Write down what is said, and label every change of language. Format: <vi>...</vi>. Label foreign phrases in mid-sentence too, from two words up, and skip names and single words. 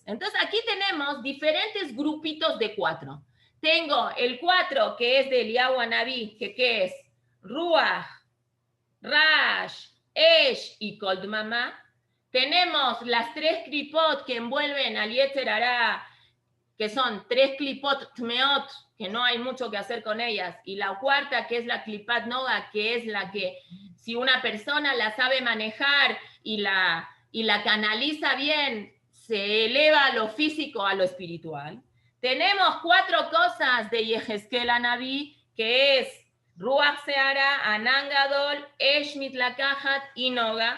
<es>Entonces aquí tenemos diferentes grupitos de 4. Tengo el 4 que es de Eliyahu Hanaví, que es Ruach, Rash, Esh y</es> <he>קול דממה.</he> <es>Tenemos las 3 klipot que envuelven al</es> <he>יצר הרע,</he> <es>que son 3</es> <he>קליפות טמאות,</he> <es>que no hay mucho que hacer con ellas, y la cuarta que es la</es> <he>קליפת נוגה,</he> <es>que es la que si una persona la sabe manejar y la canaliza bien, se eleva a lo físico, a lo espiritual. Tenemos 4 cosas de Yehezkel Hanaví, que es</es> <he>רוח סערה, ענן גדול, אש מתלקחת</he> <es>y Noga.</es>